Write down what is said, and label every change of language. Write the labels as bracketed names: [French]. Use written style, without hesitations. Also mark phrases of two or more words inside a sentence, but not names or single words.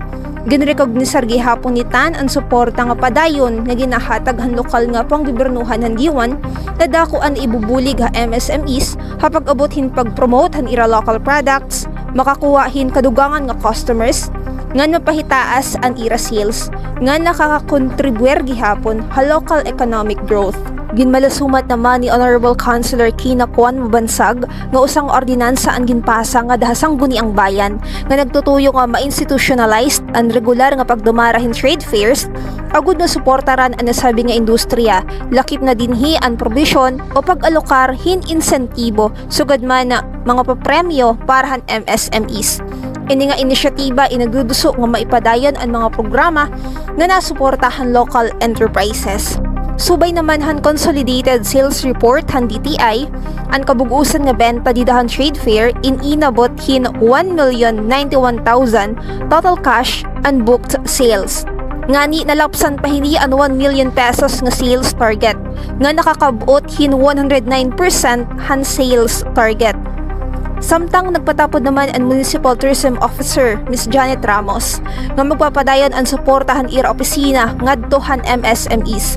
[Waray] Ginrecognisar gihapon ni Tan ang suporta nga padayon nga ginahatag han lokal nga panggobernuhan han giwan na dako an ibubulig ha MSMEs hapag abot hin pag-promote han ira [English] local products, [Waray] makakuha hin kadugangan nga customers, nga mapahitaas ang ira sales, nga nakakakontribuer gihapon ha [English] local economic growth. [Waray] Ginmalasumat naman ni Honorable Councilor Kina Kuan Mabansag nga usang ordinansa ang ginpasa nga dahasang guni ang bayan nga nagtutuyo nga ma-institutionalized ang regular nga pagdumarahin [English] trade fairs [Waray] agud na suportaran ang nasabi nga industriya lakip na dinhi ang provision o pag-alokar hin insentibo sugad man na mga papremyo para han MSMEs. Ini nga inisyatiba inaguduso nga maipadayon ang mga programa nga nasuportahan [English] local enterprises. [Waray] Subay naman han [English] consolidated sales report [Waray] han DTI ang kabugusan nga benta didahan [English] trade fair [Waray] inabot hin 1,091,000 [English] total cash and booked sales. [Waray] Ngani nalapsan pa hini ang 1 million pesos nga [English] sales target [Waray] nga nakakabot hin 109% han [English] sales target. [Waray] Samtang nagpatapod naman ang [English] Municipal Tourism Officer [Waray] Ms. Janet Ramos nga magpapadayon ang suportahan ira opisina ngadto han MSMEs.